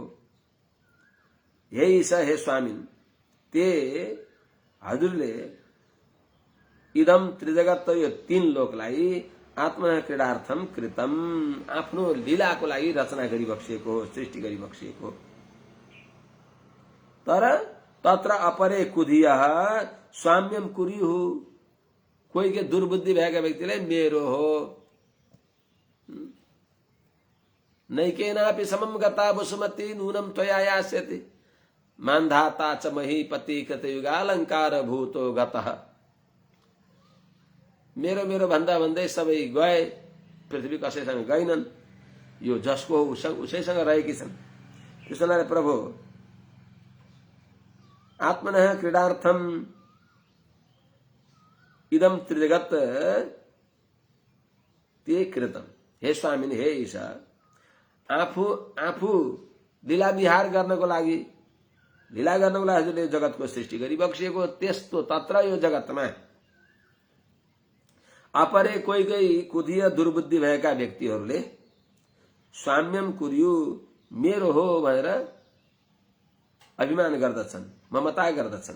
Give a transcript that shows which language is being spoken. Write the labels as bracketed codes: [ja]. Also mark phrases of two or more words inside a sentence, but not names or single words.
[ne] यही छ हे स्वामी, ते हजुरले [sa] इदम त्रिजगत, [ne] यो तीन लोकलाई [sa] आत्मा क्रीडार्थम कृतम, [ne] आफ्नो लीलाको लागि रचना गरी बक्सिएको हो, सृष्टि गरी बक्सिएको हो। [sa] तर तत्र अपरे कुधियः स्वाम्यम कुर्युः, [ne] कोही के दुर्बुद्धि भएका व्यक्तिले मेरो हो, [sa] नैकेनापि समम गता वसुमती नूनम त्वया यास्यति, मान्धाता च महीपति कृतयुगालंकार भूतो गतः। [ne] मेरो मेरो भन्दा भन्दै सबै गए, पृथ्वी कसैसँग गएनन्, यो जसको उसैसँग रहेकी छन्। [sa] त्यसैले प्रभु आत्मनः क्रीडार्थम इदम त्रिजगत ते कृतम। [ne] हे स्वामी, हे ईशा, आफू लीला विहार गर्नको लागि, लीला गर्नको लागि हजुरले जगतको सृष्टि गरी बक्सिएको। त्यस्तो तत्र यो जगतमा अपरे कोही कोही कुधिय दुर्बुद्धि भएका व्यक्तिहरूले [sa] स्वाम्यम कुर्यु, [ne] मेरो हो भनेर अभिमान गर्दछन्, ममता गर्दछन्।